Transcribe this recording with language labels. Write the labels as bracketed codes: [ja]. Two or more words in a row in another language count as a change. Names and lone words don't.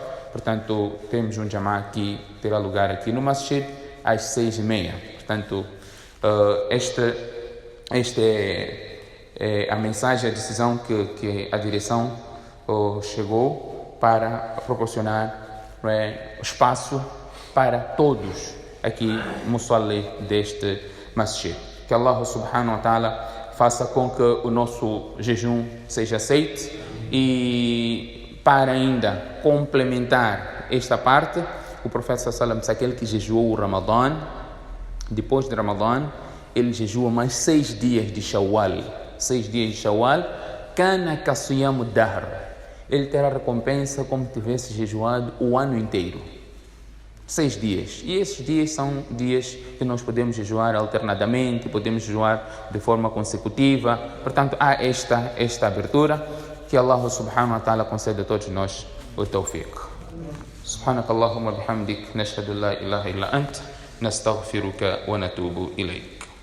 [pt] Portanto, temos um Jama'ah que terá lugar aqui no Masjid às 6h30. Portanto, Esta é a mensagem, a decisão que a direção chegou para proporcionar espaço para todos aqui, muçalli deste masjid. Que [ar] الله سبحانه وتعالى [pt] faça com que o nosso jejum seja aceito. E para ainda complementar esta parte, o profeta [ar] صلى الله عليه وسلم, [pt] aquele que jejuou o Ramadã, depois de Ramadã, ele jejua mais 6 dias de Shawwal. 6 dias de Shawwal, [ar] كان كصيام الدهر. [pt] Ele terá recompensa como se tivesse jejuado o ano inteiro. 6 dias. E esses dias são dias que nós podemos jejuar alternadamente, podemos jejuar de forma consecutiva. Portanto, há esta abertura. Que [ar] الله سبحانه وتعالى [pt] conceda a todos nós o tawfiq. [ar] سبحانك اللهم بحمدك، نشهد لا إله إلا أنت، نستغفرك ونتوب إليك.